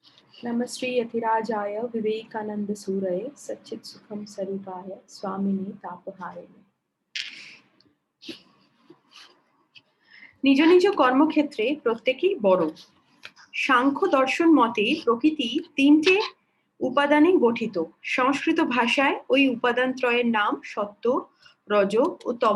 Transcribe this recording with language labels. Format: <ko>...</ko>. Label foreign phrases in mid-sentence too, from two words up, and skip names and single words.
<sa>नमस्ते यतिराजाय विवेकानंद सूरये सच्चित् सुखम सरूपाय स्वामिने तापहारिणे।</sa> <bn>নিজ নিজ কর্মক্ষেত্রে প্রত্যেকেই বড়। সাংখ্য দর্শন মতে প্রকৃতি তিনটে উপাদানে গঠিত। সংস্কৃত ভাষায় ওই উপাদান ত্রয়ের নাম সত্য, রজ ও তম।</bn>